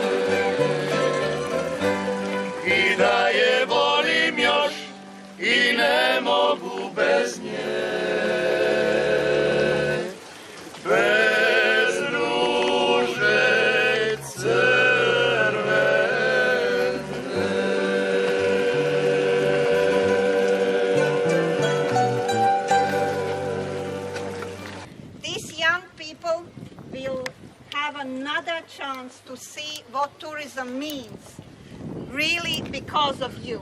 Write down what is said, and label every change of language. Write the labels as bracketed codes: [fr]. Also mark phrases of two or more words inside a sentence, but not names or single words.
[hr] I da je volim još i ne mogu bez nje, bez ruže crvene. [en] These young people will have another chance to see what tourism means, really because of you.